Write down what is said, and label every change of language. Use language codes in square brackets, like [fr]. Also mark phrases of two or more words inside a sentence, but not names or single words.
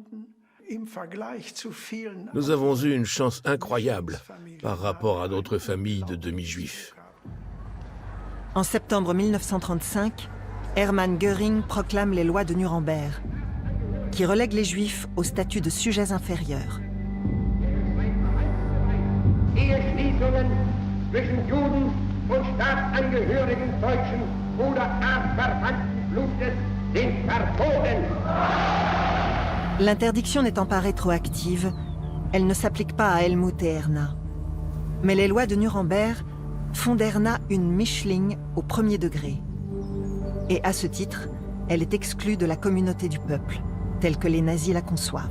[fr] Nous avons eu une chance incroyable par rapport à d'autres familles de demi-juifs. En septembre 1935, Hermann Göring proclame les lois de Nuremberg, qui relèguent les Juifs au statut de sujets inférieurs. [de] Eheschließungen zwischen Juden und Staatsangehörigen deutschen oder artverwandten Blutes sind verboten. [fr] L'interdiction n'étant pas rétroactive, elle ne s'applique pas à Helmut et Erna. Mais les lois de Nuremberg font d'Erna une Mischling au premier degré. Et à ce titre, elle est exclue de la communauté du peuple, telle que les nazis la conçoivent.